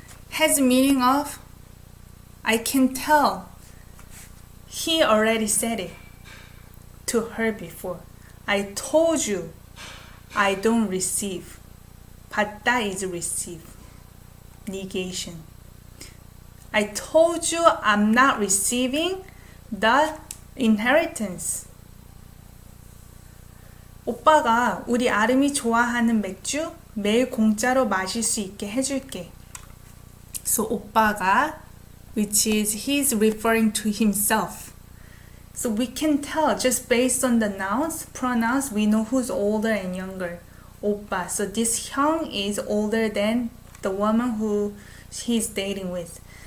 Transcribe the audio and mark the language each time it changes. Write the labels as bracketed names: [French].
[English] Has meaning of I can tell he already said it to her before. I told you I don't receive. 받다 is receive. Negation. I told you I'm not receiving the inheritance. [Korean] 오빠가 우리 아름이 좋아하는 맥주 매일 공짜로 마실 수 있게 해줄게. [English] So 오빠가, which is he's referring to himself. So we can tell just based on the nouns, pronouns, we know who's older and younger. [Korean] 오빠. [English] So this 형 is older than the woman who he's dating with.